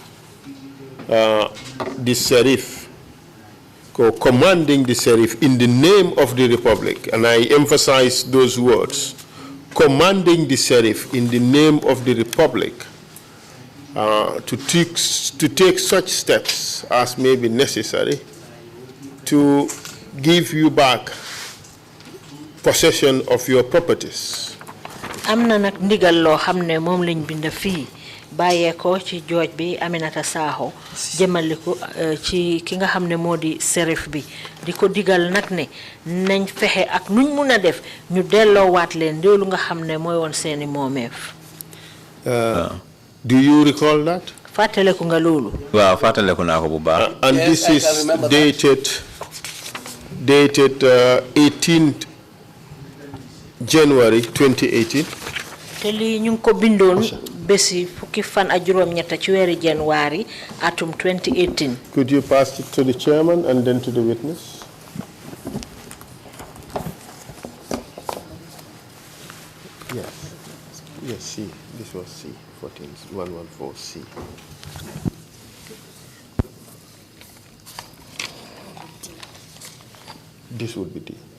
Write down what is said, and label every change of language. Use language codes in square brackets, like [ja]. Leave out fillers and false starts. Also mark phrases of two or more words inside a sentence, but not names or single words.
[en] the sheriff, commanding the sheriff in the name of the Republic, and I emphasize those words, commanding the sheriff in the name of the Republic to take such steps as may be necessary to give you back possession of your properties. [wo] am na nag ndigal loo xam ne moom lañ bind fii bàyyee ko ci jooj bi Aminata Sakho jëmale ko ci ki nga xam ne moo di shérif bi di ko digal nag ne nañ fexe ak nuñ mun a def ñu delloowaat leen loolu nga xam ne mooy woon seeni moomeef. [en] Do you recall that? [wo] fàttaleku nga loolu. waaw fàttaleku naa ko bu baax. [en] And this is dated 18th January 2018. [wo] te lii ñu ngi ko bindoon bési fukki fan ak juróom-ñett ci weeri January atum 2018. [en] Could you pass it to the chairman and then to the witness? Yes. Yes, C. This was C. 114C. This would be D.